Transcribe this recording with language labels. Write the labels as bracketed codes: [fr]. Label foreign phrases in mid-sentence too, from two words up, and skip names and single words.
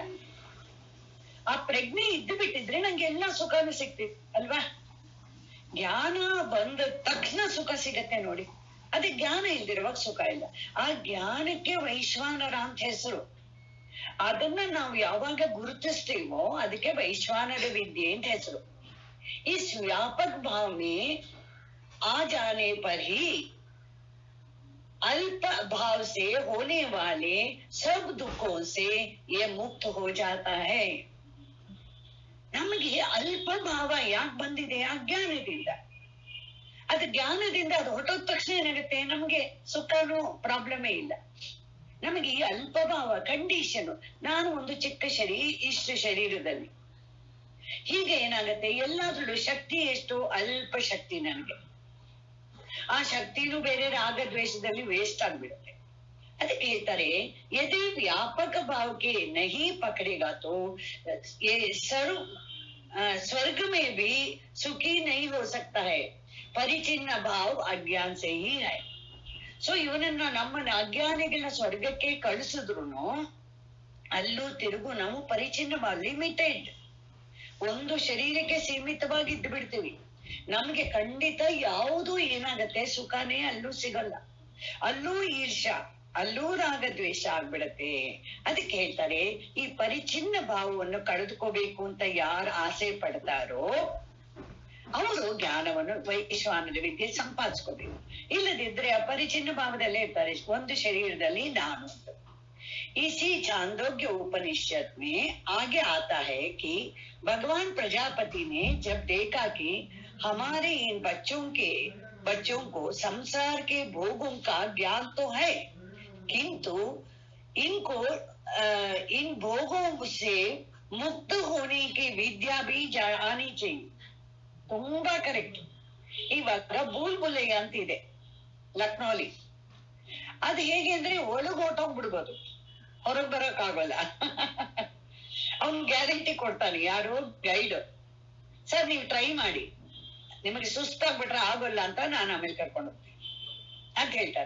[kn] ಆ ಪ್ರಜ್ಞೆ ಇದ್ದು ಬಿಟ್ಟಿದ್ರೆ ನಂಗೆ ಎಲ್ಲಾ ಸುಖನೂ ಸಿಗ್ತಿತ್ತು ಅಲ್ವಾ? ಜ್ಞಾನ ಬಂದ ತಕ್ಷಣ ಸುಖ ಸಿಗತ್ತೆ ನೋಡಿ. ಅದೇ ಜ್ಞಾನ ಇಲ್ದಿರುವಾಗ ಸುಖ ಇಲ್ಲ. ಆ ಜ್ಞಾನಕ್ಕೆ ವೈಶ್ವಾನರ ಅಂತ ಹೆಸರು. ಅದನ್ನ ನಾವು ಯಾವಾಗ ಗುರುತಿಸ್ತೀವೋ ಅದಕ್ಕೆ ವೈಶ್ವಾನರ ವಿದ್ಯೆ ಅಂತ ಹೆಸರು. [hi] इस व्यापक भाव में आ जाने पर ही अल्प भाव से होने वाले सब दुखों से ये मुक्त हो जाता है. [kn] ನಮಗೆ ಅಲ್ಪ ಭಾವ ಯಾಕೆ ಬಂದಿದೆ? ಅಜ್ಞಾನದಿಂದ. ಅದು ಜ್ಞಾನದಿಂದ ಅದು ಹೊಟ್ಟೋದ ತಕ್ಷಣ ಏನಾಗುತ್ತೆ, ನಮ್ಗೆ ಸುಖನೂ ಪ್ರಾಬ್ಲಮೇ ಇಲ್ಲ. ನಮಗೆ ಈ ಅಲ್ಪ ಭಾವ ಕಂಡೀಷನ್, ನಾನು ಒಂದು ಚಿಕ್ಕ ಇಷ್ಟು ಶರೀರದಲ್ಲಿ, ಹೀಗೆ ಏನಾಗತ್ತೆ, ಎಲ್ಲಾದ್ರೂ ಶಕ್ತಿ ಎಷ್ಟು? ಅಲ್ಪ ಶಕ್ತಿ ನನಗೆ. ಆ ಶಕ್ತಿನೂ ಬೇರೆ ರಾಗದ್ವೇಷದಲ್ಲಿ ವೇಸ್ಟ್ ಆಗ್ಬಿಡುತ್ತೆ. ಅದಕ್ಕೆ ಹೇಳ್ತಾರೆ, [hi] यदि व्यापक भाव के नहीं पकड़ेगा तो ये स्वर्ग में भी सुखी नहीं हो सकता है. परिच्छिन्न भाव अज्ञान से ही है. [kn] ಸೊ ಇವನನ್ನ ನಮ್ಮನ್ನ ಅಜ್ಞಾನಿಗಳನ್ನ ಸ್ವರ್ಗಕ್ಕೆ ಕಳಿಸಿದ್ರು ಅಲ್ಲೂ ತಿರುಗು ನಾವು ಪರಿಚಿನ್ನ ಭಾವ, ಲಿಮಿಟೆಡ್, ಒಂದು ಶರೀರಕ್ಕೆ ಸೀಮಿತವಾಗಿದ್ದು ಬಿಡ್ತೀವಿ. ನಮ್ಗೆ ಖಂಡಿತ ಯಾವುದು ಏನಾಗತ್ತೆ, ಸುಖನೇ ಅಲ್ಲೂ ಸಿಗಲ್ಲ. ಅಲ್ಲೂ ಈರ್ಷ, ಅಲ್ಲೂ ರಾಗದ್ವೇಷ ಆಗ್ಬಿಡತ್ತೆ. ಅದಕ್ಕೆ ಹೇಳ್ತಾರೆ, ಈ ಪರಿಚಿನ್ನ ಭಾವವನ್ನು ಕಳೆದುಕೋಬೇಕು ಅಂತ ಯಾರು ಆಸೆ ಪಡ್ತಾರೋ ಅವರು ಜ್ಞಾನವನ್ನು, ವೈಶ್ವಾನರ ವಿದ್ಯೆ ಸಂಪಾದಿಸ್ಕೋಬೇಕು. ಇಲ್ಲದಿದ್ರೆ ಅಪರಿಚಿನ್ನ ಭಾವದಲ್ಲೇ ಇರ್ತಾರೆ, ಒಂದು ಶರೀರದಲ್ಲಿ ನಾನು. [hi] इसी छांदोग्य उपनिषद में आगे आता है कि भगवान प्रजापति ने जब देखा कि हमारे इन बच्चों को संसार के भोगों का ज्ञान तो है, किंतु इनको इन भोगों से मुक्त होने की विद्या भी आनी चाहिए. [kn] ತುಂಬಾ ಕರೆಕ್ಟ್. ಇವಾಗ ಬುಲ್ಬುಲಯ್ಯ ಅಂತ ಇದೆ ಲಕ್ನೋಲಿ. ಅದು ಹೇಗೆ ಅಂದ್ರೆ ಒಳಗ್ ಹೊಟ್ಟೋಗ್ಬಿಡ್ಬೋದು, ಹೊರಗ್ ಬರಕ್ ಆಗೋಲ್ಲ. ಅವ್ನ್ ಗ್ಯಾರಂಟಿ ಕೊಡ್ತಾನೆ, ಯಾರು? ಗೈಡ್. ಸರ್ ನೀವು ಟ್ರೈ ಮಾಡಿ, ನಿಮಗೆ ಸುಸ್ತಾಗ್ಬಿಟ್ರೆ ಆಗೋಲ್ಲ ಅಂತ ನಾನು ಆಮೇಲೆ ಕರ್ಕೊಂಡು ಹೋಗ್ತೀನಿ ಅಂತ ಹೇಳ್ತಾರೆ.